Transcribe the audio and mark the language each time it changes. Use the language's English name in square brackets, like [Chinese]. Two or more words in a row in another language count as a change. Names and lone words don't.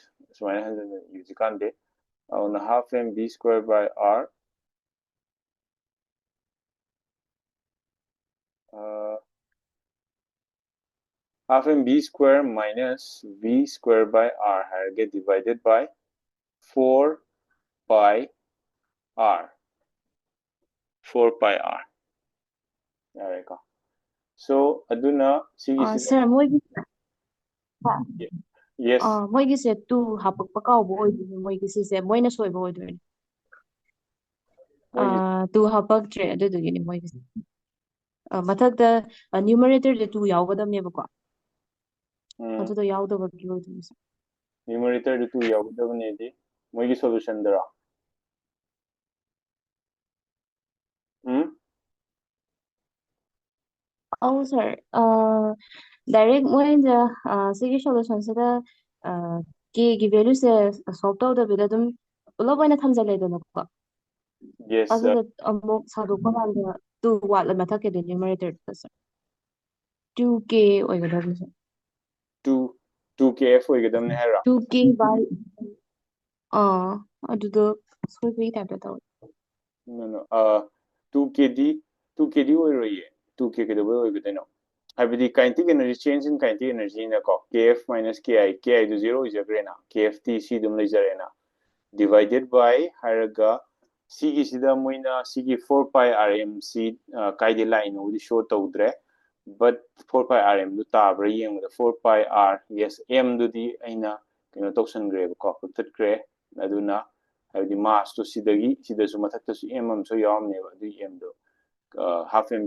[English] So minus you can't do on half mv square by r half mv square minus v square by r get divided by 4 pi r. 4 pi r. There we go. [Manipuri] So aduna sir, yes. moigise 2 hapakpa kaubo oidini moigise se moina soibo oidini. 2 hapaktre adudugini moigise. Mathakda numerator de 2 yaugadawnebako. Adudo yaudabagi oidini. Numerator de 2 yaugadawnedi moigi solution dara. [English] Oh, sir. Direct [Manipuri] ꯃꯣꯏꯅ ꯁꯤꯒꯤ ꯁꯣꯂꯨꯁꯟꯁꯤꯗ ꯀꯦꯒꯤ ꯚꯦꯂꯨꯁꯦ ꯁꯣꯜꯕ ꯇꯧꯗꯕꯤꯗ ꯑꯗꯨꯝ ꯄꯨꯂꯞ ꯑꯣꯏꯅ ꯊꯝꯖꯜꯂꯦꯗꯅꯀꯣ Yes, ꯑꯗꯨꯗ ꯑꯃꯨꯛ ꯁꯥꯗꯣꯛꯄ ꯀꯥꯟꯗ 2 ꯋꯥꯠꯂ ꯃꯊꯛꯀꯤꯗꯤ ꯅ꯭ꯌꯨꯃꯔꯦꯇꯔꯗ ꯁꯔ 2k ꯑꯣꯏꯒꯗꯕꯅꯤ sir. 2kf ꯑꯣꯏꯒꯗꯕꯅꯦ ꯍꯥꯏꯔꯣ? 2k by ꯑꯗꯨꯗꯣ ꯁꯣꯏꯕꯒꯤ ꯇꯥꯏꯞꯇ ꯇꯧꯋꯦ. No, 2kd ꯑꯣꯏꯔꯣꯏꯌꯦ. 2k ꯀꯩꯗꯧꯕꯩ ꯑꯣꯏꯒꯗꯣꯏꯅꯣ? ꯍꯥꯏꯕꯗꯤ [English] kinetic energy change in kinetic energy [Manipuri] ꯅꯀꯣ [English] kf minus ki [Manipuri] ꯗꯨ 0 ꯑꯣꯏꯖꯈ꯭ꯔꯦꯅ kft ꯁꯤ ꯑꯗꯨꯝ ꯂꯩꯖꯔꯦꯅ [English] divided by [Manipuri] ꯍꯥꯏꯔꯒ ꯁꯤꯒꯤꯁꯤꯗ ꯃꯣꯏꯅ ꯁꯤꯒꯤ 4 pi rm ꯁꯤ ꯀꯥꯏꯗ ꯂꯥꯛꯏꯅꯣꯕꯨꯗꯤ ꯁꯣ ꯇꯧꯗ꯭ꯔꯦ [English] but 4 pi rm [Manipuri] ꯗꯨ ꯇꯥꯕ꯭ꯔꯥ ꯌꯦꯡꯕꯗ 4 pi r yes m ꯗꯨꯗꯤ ꯑꯩꯅ ꯀꯩꯅꯣ ꯇꯧꯁꯟꯈ꯭ꯔꯦꯕꯀꯣ ꯀꯛꯊꯠꯈ꯭ꯔꯦ ꯑꯗꯨꯅ ꯍꯥꯏꯕꯗꯤ ꯃꯥꯁꯇꯣ ꯁꯤꯗꯁꯨ ꯃꯊꯛꯇꯁꯨ m ꯑꯃꯁꯨ ꯌꯥꯎꯔꯝꯅꯦꯕ ꯑꯗꯨꯒꯤ m ꯗꯣ [English] half m b